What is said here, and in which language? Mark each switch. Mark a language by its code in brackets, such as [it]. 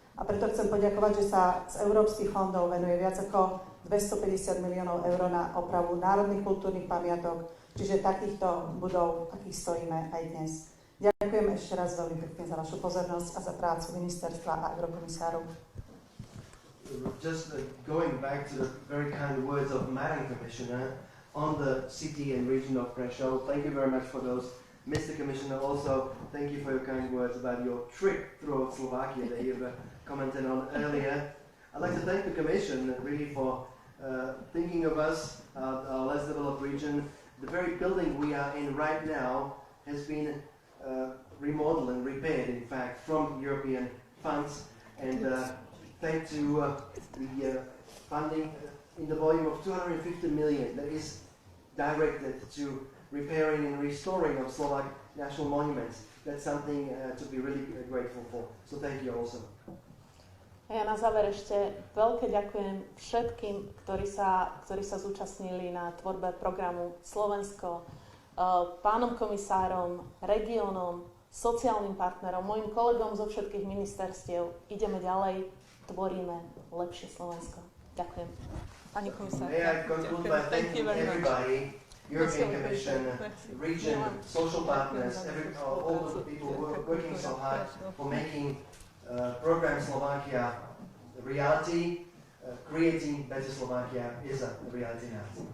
[sk] A preto chcem poďakovať, že sa z európskych fondov venuje viac ako 250 miliónov eur na opravu národných kultúrnych pamiatok, čiže takýchto budov, akých stojíme aj dnes. Ďakujem ešte raz veľmi pekne za vašu pozornosť a za prácu ministerstva a eurokomisárov. [en] Just going back to the very kind words of Madam Commissioner on the city and region of Prešov, thank you very much for those. Mr. Commissioner, also thank you for your kind words about your trip throughout Slovakia that you've commented on earlier. I'd like to thank the Commission really for thinking of us, our less developed region. The very building we are in right now has been remodeled and repaired, in fact, from European funds, and thanks to the funding in the volume of 250 million that is directed to repairing and restoring of Slovak national monuments. That's something to be really grateful for. So thank you also. [sk] A ja na záver ešte veľké ďakujem všetkým, ktorí sa zúčastnili na tvorbe programu Slovensko, pánom komisárom, regiónom, sociálnym partnerom, mojim kolegom zo všetkých ministerstiev. Ideme ďalej, tvoríme lepšie Slovensko. Ďakujem. Pani komisárka. [en] May I conclude by thanking everybody, European Commission, region, social partners, all the people who are working so hard for making program Slovakia a reality. Creating better Slovakia is a reality now.